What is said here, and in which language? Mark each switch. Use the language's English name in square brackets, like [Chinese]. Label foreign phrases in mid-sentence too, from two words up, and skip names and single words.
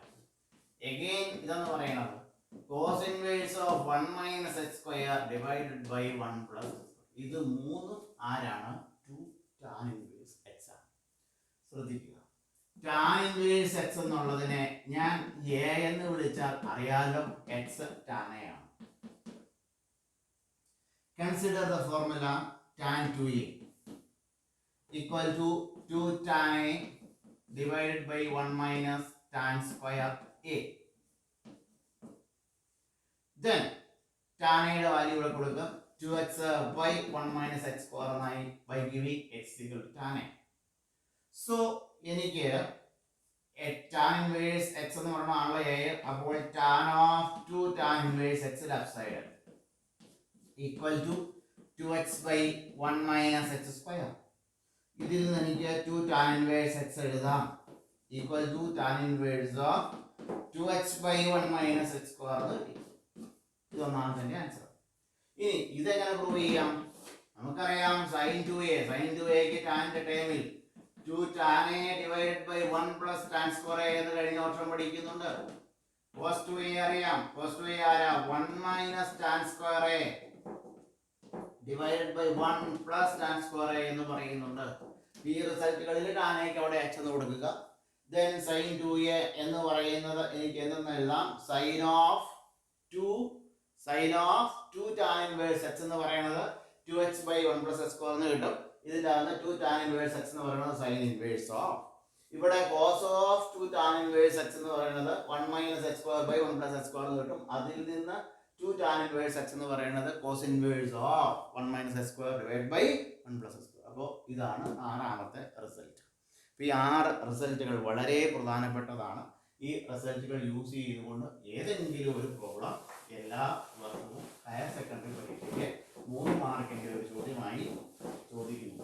[English] again [Malayalam] ഇതെന്ന് പറയുന്നത് [English] cos inverse of 1 minus h square divided by 1 plus h square. [Malayalam] ഇത് മൂന്നും ആരാണ്? [English] 2 tan inverse x [Malayalam] ആണ്. ശ്രദ്ധിക്കുക, [English] tan inverse x [Malayalam] എന്നുള്ളതിനെ ഞാൻ a എന്ന് വിളിച്ചാൽ അറിയാലോ, [English] x tan a ആണ്. consider the formula tan 2a equal to 2 tan a divided by 1 minus tan square a. Then tan a [Malayalam] യുടെ വാല്യൂ ഇവിടെ കൊടുക്കുക, [English] 2x by 1 minus x square എന്നായി by giving x equal to tan a. So എനിക്ക് tan inverse x [Malayalam] എന്ന് പറഞ്ഞാൽ [English] a, അപ്പോൾ tan of 2 tan inverse x left side equal to 2x by 1 minus x square. [Malayalam] ഇതിൽ നിന്ന് എനിക്ക് [English] 2 tan inverse x എഴുതാം equal to tan inverse of 2x by 1 minus x square [Malayalam] എന്ന് കിട്ടി. ഇതൊന്നാമത്തെ ആൻസർ. ഇനി ഇതെങ്ങനെ പ്രൂവ് ചെയ്യാം? [English] നമുക്കറിയാം sin 2a [Malayalam] ക്ക് ടാന്റെ ടേമിൽ [English] 2 tan a divided by 1 plus tan square a [Malayalam] എന്ന് കഴിഞ്ഞ വർഷം പഠിക്കുന്നുണ്ട്. [English] cos 2a അറിയാം, cos 2a ആരാ? 1 minus tan square a divided by 1 plus tan square a [Malayalam] എന്ന് പറയുന്നുണ്ട്. ഈ റിസൾട്ടുകളിൽ [English] tan a [Malayalam] ക്ക് അവിടെ h എന്ന് കൊടുക്കുക. [English] then sin 2a [Malayalam] എന്ന് പറയുന്നത് എനിക്ക് എന്തെന്ന് എഴുതാം? [English] sin of 2 tan inverse x [Malayalam] എന്ന് പറയുന്നത് [English] 2x by 1 plus x square [Malayalam] എന്ന് കിട്ടും. ഇതിന്റെ അകത്ത് [English] 2 tan inverse x [Malayalam] എന്ന് പറയുന്നത് [English] sin inverse of, ഇവിടെ cos of 2 tan inverse x [Malayalam] എന്ന് പറയുന്നത് [English] 1 minus x square by 1 plus x square [Malayalam] എന്ന് കിട്ടും. അതിൽ നിന്ന് [English] 2 tan inverse x [Malayalam] എന്ന് പറയുന്നത് [English] cos inverse of 1 minus x square divided by 1 plus x square. [Malayalam] അപ്പോൾ ഇതാണ് ആറാമത്തെ റിസൾട്ട്. അപ്പോൾ ഈ 6 റിസൾട്ടുകൾ വളരെ പ്രധാനപ്പെട്ടതാണ്. ഈ റിസൾട്ടുകൾ യൂസ് ചെയ്തുകൊണ്ട് ഏതെങ്കിലും ഒരു പ്രോബ്ലം എല്ലാ വർഷവും [English] higher secondary [Malayalam] പരീക്ഷയ്ക്ക് 3 മാർക്കിൻ്റെ ഒരു ചോദ്യമായി ചോദിക്കുന്നു.